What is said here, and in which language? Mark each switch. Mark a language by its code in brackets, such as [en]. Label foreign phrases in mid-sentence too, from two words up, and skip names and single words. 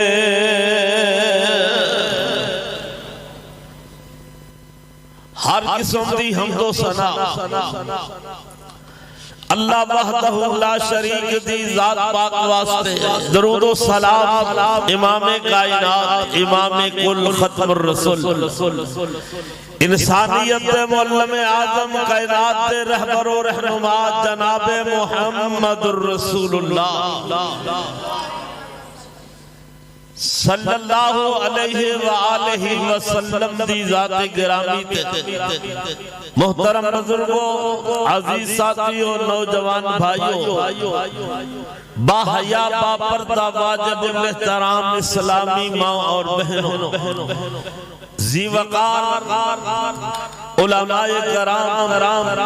[pa] ہر قسم دی حمد و ثنا [ar] الله وحده لا شريك [pa] دی ذات پاک واسطے درود و سلام امامِ کائنات امامِ کل ختم الرسل انسانیت دے معلم اعظم کائنات دے رہبر و رہنما جناب محمد رسول اللہ [ar] صلی اللہ علیہ و آلہ وسلم [pa] دی ذاتِ گرامی تے محترم بزرگوں، عزیز ساتھیوں، نوجوان بھائیوں، باحیا باپردہ واجب الاحترام اسلامی ماں اور بہنوں، ذی وقار علمائے کرام,